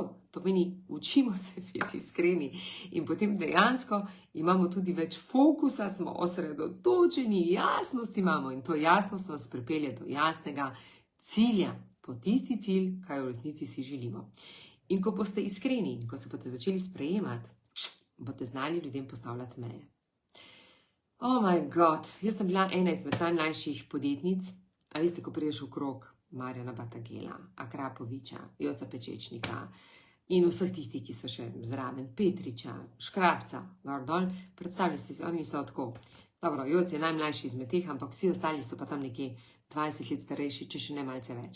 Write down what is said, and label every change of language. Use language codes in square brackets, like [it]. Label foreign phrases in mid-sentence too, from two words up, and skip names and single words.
[sl] To meni, učimo se biti iskreni in potem dejansko imamo tudi več fokusa, smo osredotočeni, jasnost imamo in to jasnost nas pripelje do jasnega cilja, po tisti cilj, kaj v resnici si želimo. In ko boste iskreni, ko se boste začeli sprejemati, boste znali ljudem postavljati meje. [en] Oh my God, [sl] jaz sem bila ena izmed najmlajših podjetnic, a veste, ko prideš v krog Marjana Batagela, Akrapoviča, Joca Pečečnika in vseh tistih, ki so še zraven, Petriča, Škrabca, gor dol, predstavljali si, oni so tako, dobro, Joc je najmlajši izmed teh, ampak vsi ostali so pa tam nekje 20 let starejši, če še ne malce več.